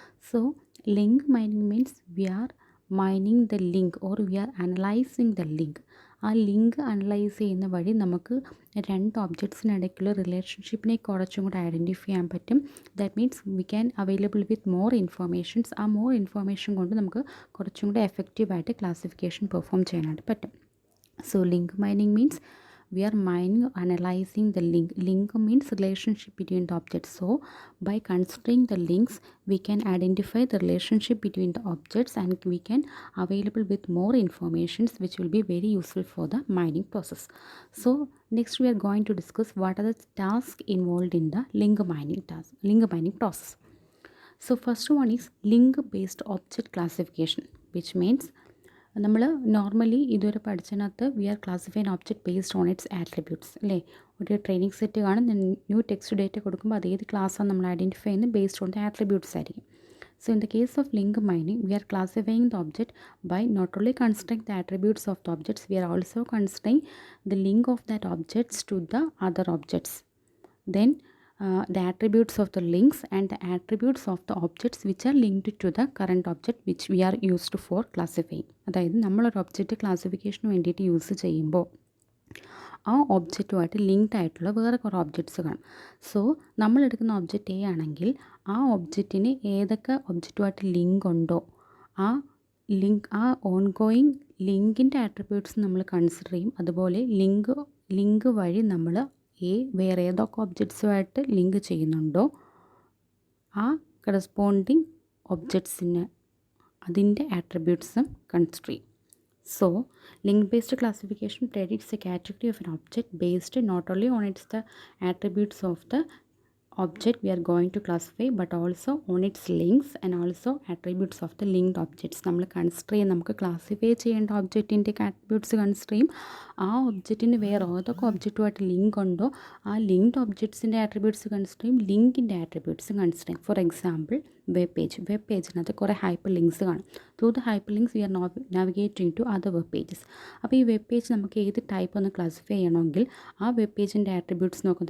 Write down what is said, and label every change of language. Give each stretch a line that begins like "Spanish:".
English: So link mining means we are mining the link or we are analysing the link.
Malayalam: ആ link analyse ചെയ്യുന്ന വഴി നമുക്ക് രണ്ട് ഒബ്ജക്ട്സിനിടയ്ക്കുള്ള റിലേഷൻഷിപ്പിനെ കുറച്ചും കൂടെ ഐഡൻറ്റിഫൈ ചെയ്യാൻ പറ്റും.
English: That means we can available with more informations.
Malayalam: ആ മോർ ഇൻഫോർമേഷൻ കൊണ്ട് നമുക്ക് കുറച്ചും കൂടെ എഫക്റ്റീവായിട്ട് ക്ലാസിഫിക്കേഷൻ പെർഫോം ചെയ്യാനായിട്ട് പറ്റും.
English: So link mining means we are mining or analyzing the link. Link means relationship between the objects. So by considering the links we can identify the relationship between the objects and we can available with more informations which will be very useful for the mining process. So next we are going to discuss what are the tasks involved in the link mining process. So first one is link based object classification, which means
Malayalam: നമ്മൾ normally ഇതുവരെ പഠിച്ചതിനകത്ത്
English: We are classifying object based on its attributes അല്ലേ.
Malayalam: ഒരു training set കാണും, new text data കൊടുക്കുമ്പോൾ അത് ഏത് ക്ലാസ്സാണ് നമ്മൾ ഐഡൻറ്റിഫൈ ചെയ്യുന്നത്
English: based on the attributes
Malayalam: ആയിരിക്കും.
English: So in the case of link mining, we are classifying the object by not only considering the attributes of the objects, we are also considering the link of that objects to the other objects. Then the attributes of the links and the attributes of the objects which are linked to the current object which we are used for classifying.
Malayalam: അതായത് നമ്മളൊരു object ക്ലാസിഫിക്കേഷന് വേണ്ടിയിട്ട് use ചെയ്യുമ്പോൾ ആ ഒബ്ജക്റ്റുമായിട്ട് linked ആയിട്ടുള്ള വേറെ കുറേ objects കാണും. So നമ്മളെടുക്കുന്ന object A ആണെങ്കിൽ ആ ഒബ്ജക്റ്റിന് ഏതൊക്കെ ഒബ്ജക്റ്റുമായിട്ട് ലിങ്ക് ഉണ്ടോ ആ ഓൺഗോയിങ് ലിങ്കിൻ്റെ ആട്രിബ്യൂട്ട്സ് നമ്മൾ കൺസിഡർ ചെയ്യും. അതുപോലെ ലിങ്ക് വഴി നമ്മൾ വേറെ ഏതൊക്കെ ഒബ്ജക്ട്സുമായിട്ട് ലിങ്ക് ചെയ്യുന്നുണ്ടോ ആ കറസ്പോണ്ടിങ് ഒബ്ജക്ട്സിന് അതിൻ്റെ ആട്രിബ്യൂട്ട്സും കൺസിഡർ ചെയ്യും.
English: So link based classification predicts the category of an object based not only on its the attributes of the object we are going to classify but also on its links and also attributes of the linked objects.
Malayalam: നമ്മൾ consider ചെയ്യും, നമുക്ക് classify ചെയ്യേണ്ട ഒബ്ജക്റ്റിൻ്റെ attributes consider ചെയ്യും. ആ ഒബ്ജക്റ്റിന് വേറെ ഏതൊക്കെ ഒബ്ജക്റ്റുമായിട്ട് link ഉണ്ടോ ആ ലിങ്ക്ഡ് ഒബ്ജക്ട്സിൻ്റെ ആട്രിബ്യൂട്ട്സ് കൺസിഡർ ചെയ്യും, ലിങ്കിൻ്റെ ആട്രിബ്യൂട്ട്സ് കൺസിഡർ ചെയ്യും. ഫോർ എക്സാമ്പിൾ വെബ് പേജിനകത്ത് കുറേ ഹൈപ്പർ ലിങ്ക്സ് കാണും.
English: Through the hyperlinks we are navigating to other web pages.
Malayalam: അപ്പോൾ ഈ വെബ് പേജ് നമുക്ക് ഏത് ടൈപ്പ് ഒന്ന് ക്ലാസിഫൈ ചെയ്യണമെങ്കിൽ ആ വെബ് പേജിൻ്റെ ആട്രിബ്യൂട്ട്സ് നോക്കും.